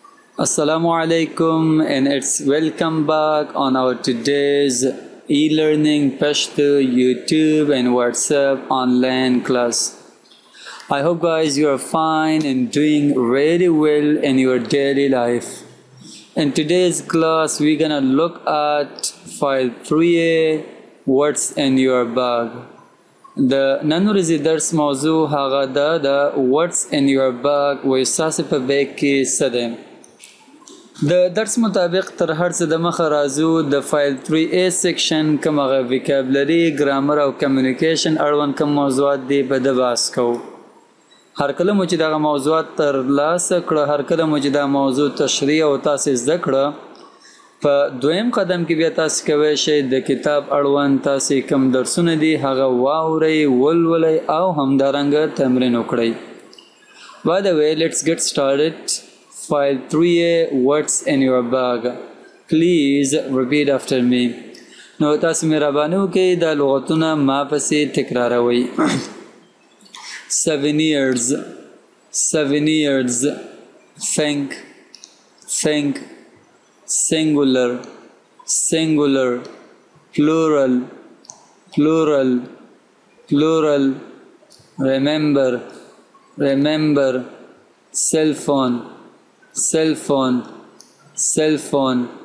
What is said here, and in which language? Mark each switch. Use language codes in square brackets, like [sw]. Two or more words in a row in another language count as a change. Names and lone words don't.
[en] Assalamu alaikum and it's welcome back on our today's e-learning Pashto YouTube and WhatsApp online class. I hope guys you are fine and doing really well in your daily life. In today's class we're gonna look at file 3A, what's in your bag. [ps] The نن ورځې درس موضوع هغه ده [en] what's in your bag [ps] و ستاسې په بیگ کې څه دی. د درس مطابق تر هر څه د مخه راځو د فایل 3A سیکشن کوم هغه ویکابلري ګرامر او کمیونیکیشن اړوند کوم موضوعات دي په د بحث کوو. هر کله مو چې دغه موضوعات ترلاسه کړه هر کله مو چې دا موضوع تشریح او تاسې زده کړه په دویم قدم کې بیا تاسې کولی شئ د کتاب اړوند تاسې کوم درسونه دي هغه واورئ ولولئ او همدارنګه تمرین وکړئ. [en] By the way, let's get started. File 3A, what's in your bag? Please repeat after me. [ps] نو تاسې مهرباني وکړئ دا لغتونه ما پسې تکراروئ. [en] 7 years think singular plural remember cell phone